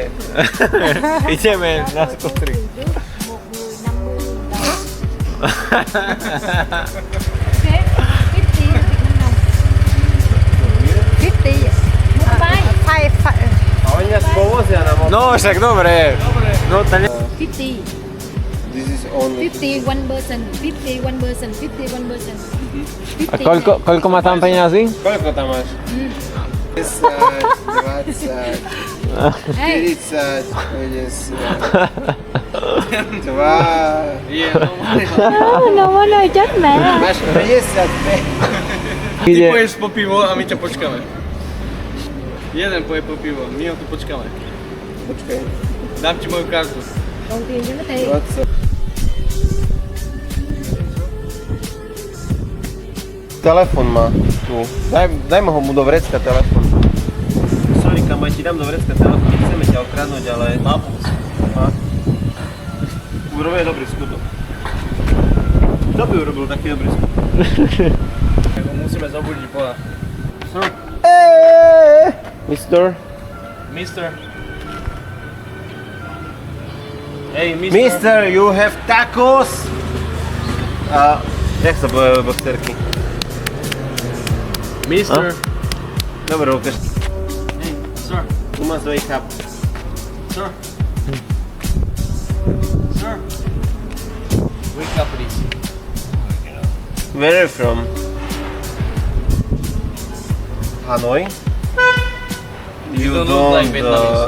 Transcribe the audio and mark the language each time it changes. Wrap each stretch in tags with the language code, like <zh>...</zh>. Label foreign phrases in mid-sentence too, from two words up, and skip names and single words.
<sk>Ideme na skotri. A oni nás povozia na motor. No však dobre. No to ne... 50,</sk> <en>This is only 51%, 51%, 51%.</en> <sk>A koľko má tam peniazy? Koľko tam máš? 10, 20, 40, 50, 2, No ono</sk> <vi>chết mẹ.</vi> <sk>máš 55. Ty Ide. poješ po pivo a my ťa počkáme. Jeden poje po pivo, my ho tu počkáme. Počkaj, Dám ti moju kartu.</sk> <vi>Còn tiền cho nó tiền.</vi> <sk>20. Telefon má tu. Daj mu do vrecka telefon. Sorry, kamo, ja ti dám do vrecka telefon. Nechceme ťa okradnúť, ale... Má. Urobil dobrý skutok. Kto by urobil taký dobrý skutok? Tak ho musíme zobudiť pola. Mister? Mister. Hej, mister.</sk> <en>Mister, you have tacos?</en> <sk>Jak sa povedali boxerky? Mister. Dobre, ukáž.</sk> <en>Hey, sir. You must wake up. Sir. Sir. Wake up, please. Where are you from? Hanoi? You don't look like Vietnamese.</en>